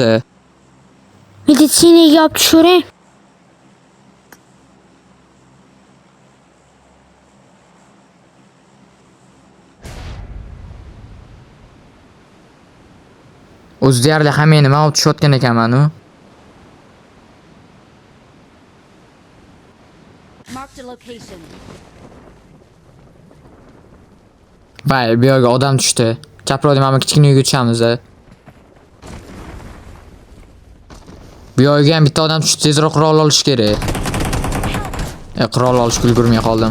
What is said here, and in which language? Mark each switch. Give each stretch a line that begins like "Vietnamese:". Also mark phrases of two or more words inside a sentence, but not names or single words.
Uzbek: Meditsinaga olib tushiring. O'zi deyarli hamma nima olib tushayotgan ekanman-u.
English: Marked a location.
Uzbek: Vay, bu yerga odam tushdi. Chaproqda mana kichkina uyga tushamiz. Bu yerga ham bitta odam tushdi. Tezroq qurol olish kerak. Qurol olishga ulgurmay qoldim.